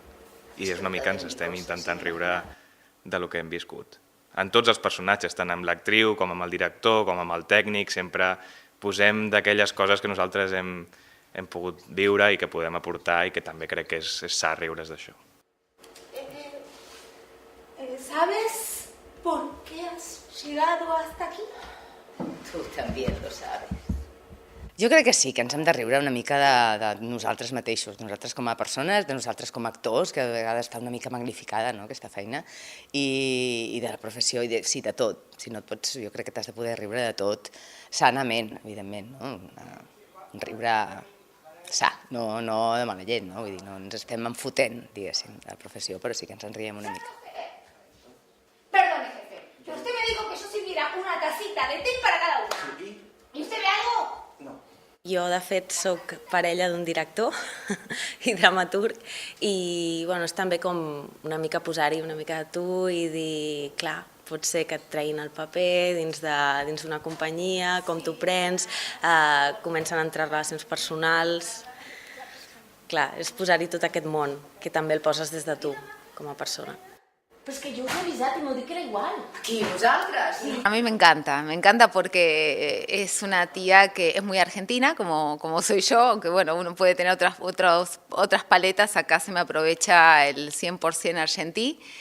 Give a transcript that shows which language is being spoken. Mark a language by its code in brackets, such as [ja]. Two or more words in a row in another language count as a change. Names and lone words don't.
[ca] I és una mica ens estem intentant riure de lo que hem viscut. En tots els personatges, tant amb l'actriu com amb el director, com amb el tècnic, sempre posem d'aquelles coses que nosaltres hem pogut viure i que podem aportar i que també crec que és sa riure's d'això. [es] ¿Sabes por qué has llegado hasta aquí? Tú también lo sabes. [ca] Jo crec que sí, que ens hem de riure una mica de nosaltres mateixos, de nosaltres com a persones, de nosaltres com a actors, que a vegades està una mica magnificada, no?, aquesta feina, i de la professió, i sí, de tot. Si no et pots, jo crec que t'has de poder riure de tot sanament, evidentment, no? Un riure sa, no de mala llet, no? Vull dir, no ens estem enfotent, diguéssim, de la professió, però sí que ens en riem una mica. [es] Perdone, jefe, que usted me dijo que yo sirviera una tacita de té para cada una. ¿Y usted ve algo? [ca] Jo, de fet, soc parella d'un director i dramaturg i és també com una mica posar-hi una mica de tu i dir, clar, pot ser que et treguin el paper dins d'una companyia, com t'ho prens, comencen a entrar relacions personals. Clar, és posar-hi tot aquest món, que també el poses des de tu, com a persona. [es] Pues que yo os he avisado y me dije que era igual. ¿Aquí vosotras? A mí me encanta porque es una tía que es muy argentina, como soy yo, aunque bueno, uno puede tener otras paletas, acá se me aprovecha el 100% argentí.